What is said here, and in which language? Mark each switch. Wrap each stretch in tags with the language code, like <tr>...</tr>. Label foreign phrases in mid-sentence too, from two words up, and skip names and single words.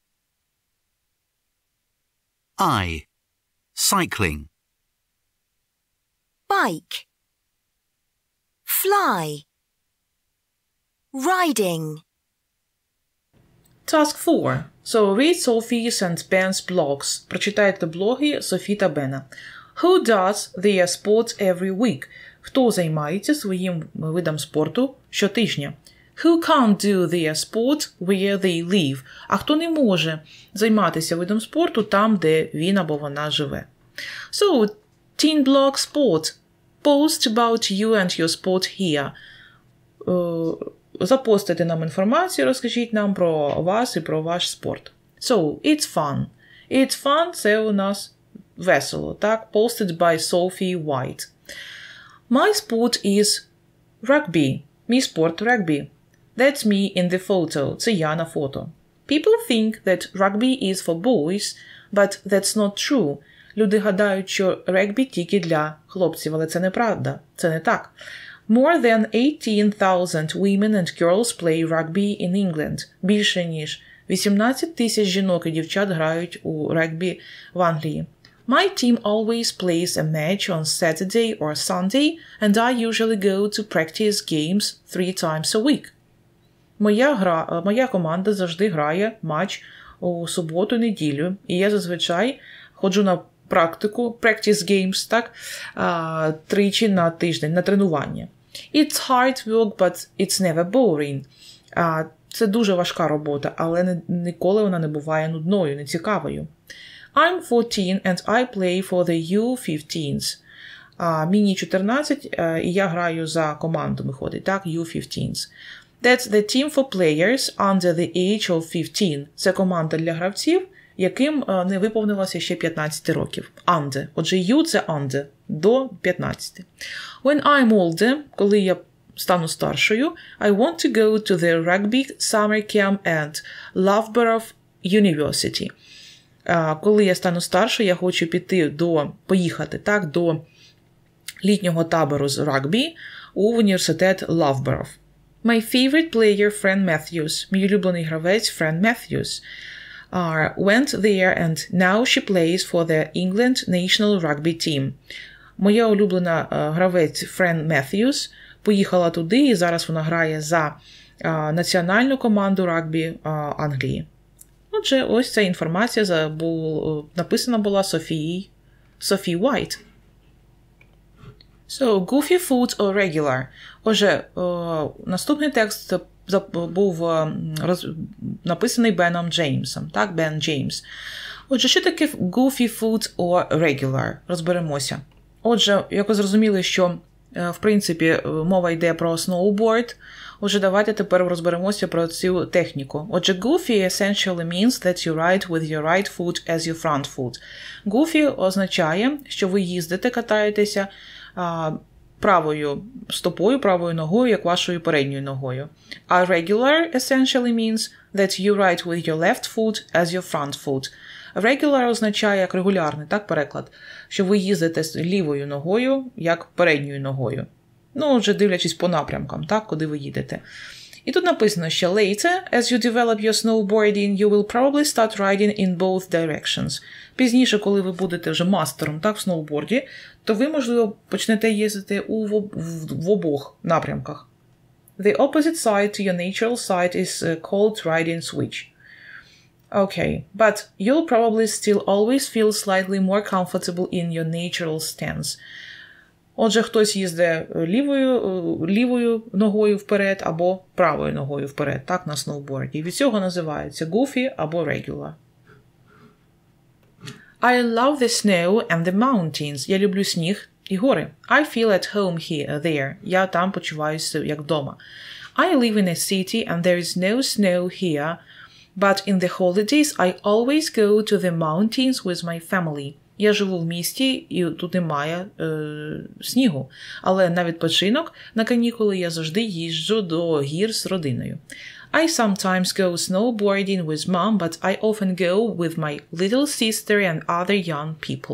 <en>I. Cycling. Bike. Fly. Riding. Task 4. So read Sophie's and Ben's blogs.</en> <uk>Прочитайте блоги Софі та Бена.</uk> <en>Who does their sport every week?</en> <uk>Хто займається своїм видом спорту щотижня?</uk> <en>Who can't do their sport where they live?</en> <uk>А хто не може займатися видом спорту там, де він або вона живе?</uk> <en>So, teen blog sport. Post about you and your sport here.</en> <uk>Запостите нам інформацію, розкажіть нам про вас і про ваш спорт.</uk> <en>So, it's fun. It's fun –</en> <uk>це у нас весело, так?</uk> <en>Posted by Sophie White. My sport is rugby.</en> <uk>Мій спорт – регбі.</uk> <en>That's me in the photo.</en> <uk>Це я на фото.</uk> <en>People think that rugby is for boys, but that's not true.</en> <uk>Люди гадають, що регбі тільки для хлопців, але це неправда. Це не так.</uk> <en>More than 18,000 women and girls play rugby in England.</en> <uk>Більше ніж 18 тисяч жінок і дівчат грають у регбі в Англії.</uk> <en>My team always plays a match on Saturday or Sunday, and I usually go to practice games 3 times a week.</en> <uk>Моя команда завжди грає матч у суботу і неділю, і я зазвичай ходжу на практику,</uk> <en>practice games,</en> <uk>так, тричі на тиждень, на тренування.</uk> <en>It's hard work, but it's never boring.</en> <uk>Це дуже важка робота, але ніколи вона не буває нудною, нецікавою.</uk> <en>I'm 14 and I play for the U15s.</en> <uk>Мені 14, і я граю за команду, виходить, так,</uk> <en>U15s. That's the team for players under the age of 15.</en> <uk>Це команда для гравців, яким не виповнилося ще 15 років. Under. Отже, U – це under. До 15.</uk> <en>When I'm older,</en> <uk>коли я стану старшою,</uk> <en>I want to go to the rugby summer camp at Loughborough University.</en> <uk>Коли я стану старшою, я хочу поїхати, так, до літнього табору з регбі у університет Loughborough.</uk> <en>My favorite player, Fran Matthews.</en> <uk>Мій улюблений гравець, Fran Matthews.</uk> <en>Went there and now she plays for the England national rugby team.</en> <uk>Моя улюблена гравець Френ Меттьюс поїхала туди, і зараз вона грає за національну команду регбі Англії. Отже, ось ця інформація написана була Софі Уайт.</uk> <en>So, goofy food or regular?</en> <uk>Отже, наступний текст був написаний Беном Джеймсом. Так, Бен Джеймс. Отже, що таке</uk> <en>goofy food or regular?</en> <uk>Розберемося. Отже, як ви зрозуміли, що, в принципі, мова йде про сноуборд. Отже, давайте тепер розберемося про цю техніку. Отже,</uk> <en>goofy essentially means that you ride with your right foot as your front foot.</en> <uk>Goofy означає, що ви їздите, катаєтеся правою стопою, правою ногою, як вашою передньою ногою.</uk> <en>А regular essentially means that you ride with your left foot as your front foot.</en> <uk>Regular означає як регулярний, так, переклад, що ви їздите з лівою ногою, як передньою ногою. Ну, вже дивлячись по напрямкам, так, куди ви їдете. І тут написано, що</uk> <en>later, as you develop your snowboarding, you will probably start riding in both directions.</en> <uk>Пізніше, коли ви будете вже мастером, так, в сноуборді, то ви, можливо, почнете їздити в обох напрямках.</uk> <en>The opposite side to your natural side is called riding switch. Okay, but you'll probably still always feel slightly more comfortable in your natural stance.</en> <uk>Отже, хтось їздить лівою ногою вперед або правою ногою вперед, так, на сноуборді. І від цього називається goofy або regular.</uk> <en>I love the snow and the mountains.</en> <uk>Я люблю сніг і гори.</uk> <en>I feel at home there.</en> <uk>Я там почуваюся як вдома.</uk> <en>I live in a city and there is no snow here, but in the holidays I always go to the mountains with my family.</en> <uk>Я живу в місті, і тут немає снігу. Але на відпочинок, на канікули, я завжди їжджу до гір з родиною.</uk> <en>I sometimes go snowboarding with mom, but I often go with my little sister and other young people.</en>